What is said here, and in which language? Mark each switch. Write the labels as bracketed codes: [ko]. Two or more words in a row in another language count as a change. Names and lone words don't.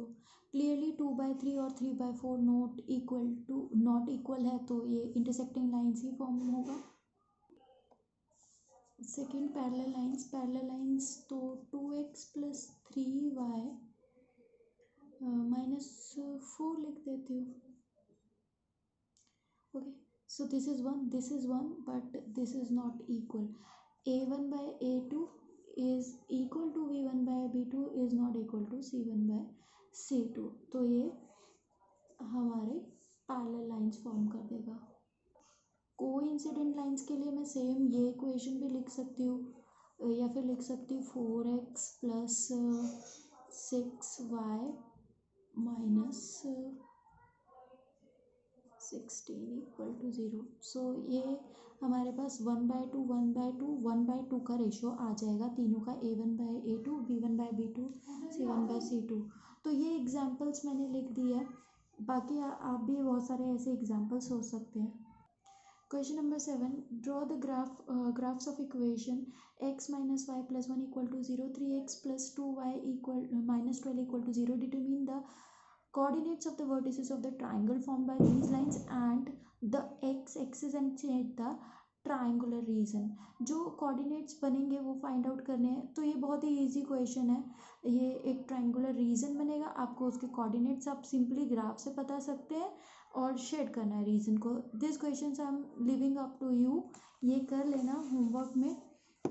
[hi] क्लियरली 2/3 और 3/4 [en] not equal [hi] है, तो ये [en] intersecting lines [hi] ही फॉर्म होगा। [en] second parallel lines तो 2x plus 3y minus 4 [hi] लिख देती हूँ। [en] ओके, so this is 1 but this is not equal. a1 by a2 is equal to b1 by b2 is not equal to c1 by c2। [hi] तो ये हमारे [en] parallel lines [hi] फॉर्म कर देगा। [en] coincident lines [hi] के लिए मैं सेम ये इक्वेशन भी लिख सकती हूँ, या फिर लिख सकती हूँ [en] 4x plus 6y minus 16 equal to 0. [hi] सो ये हमारे पास 1/2 1/2 1/2 का रेशियो आ जाएगा तीनों का, [en] a1 by a2 b1 by b2 c1 by c2। [hi] तो ये एग्जांपल्स मैंने लिख दिया, बाकी आप भी बहुत सारे ऐसे एग्जांपल्स हो सकते हैं। [en] question number 7, draw the graphs of equation x minus y plus 1 equal to 0, 3x plus 2y minus 12 equal to 0, determine the coordinates of the vertices of the triangle formed by these lines and the x-axis and change the triangular region। [hi] जो कोऑर्डिनेट्स बनेंगे वो [en] find out [hi] करने हैं। तो ये बहुत ही [en] easy question [hi] है। ये एक [en] triangular region [hi] बनेगा, आपको उसके कोऑर्डिनेट्स आप सिंपली ग्राफ से बता सकते हैं और शेड करना है रीजन को। [en] this question I am leaving up to you, [hi] ये कर लेना होमवर्क में।